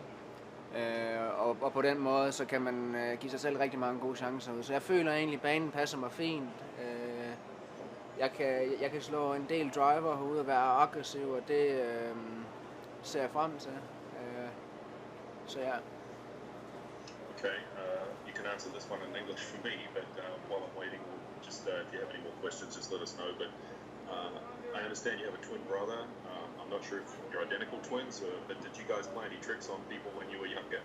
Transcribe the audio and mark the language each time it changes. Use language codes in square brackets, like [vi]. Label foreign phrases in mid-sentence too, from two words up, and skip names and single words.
[da] Og på den måde, så kan man give sig selv rigtig mange gode chancer ud. Så jeg føler egentlig, at banen passer mig fint. Jeg kan slå en del driver herude og være aggressiv, og det ser jeg frem til. Så ja. [en] Okay, you can answer this one in English for me, but while I'm waiting, just if you have any more questions, just let us know. But I understand you have a twin brother. I'm not sure if you're identical twins, but did you guys play any tricks on people when you were younger?